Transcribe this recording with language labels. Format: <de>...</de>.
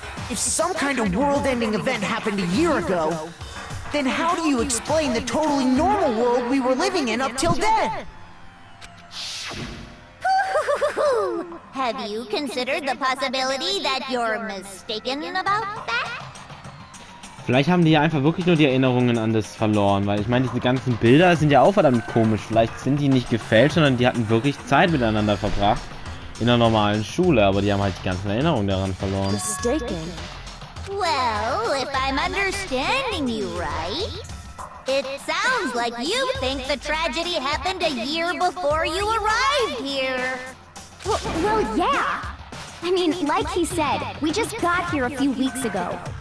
<en>If some kind of world-ending event happened a year ago, then how do you explain the totally normal world we were living in up till then? Have you considered the possibility that you're mistaken about that?</en> <de>Vielleicht haben die ja einfach wirklich nur die Erinnerungen an das verloren, weil ich meine, diese ganzen Bilder sind ja auch verdammt komisch. Vielleicht sind die nicht gefälscht, sondern die hatten wirklich Zeit miteinander verbracht in einer normalen Schule, aber die haben halt die ganzen Erinnerungen daran verloren.</de> <en>Mistaken. Well, if I'm understanding you right, it sounds like you think the tragedy happened a year before you arrived here. Well, yeah. I mean, like he said, we just got here a few weeks ago.</en>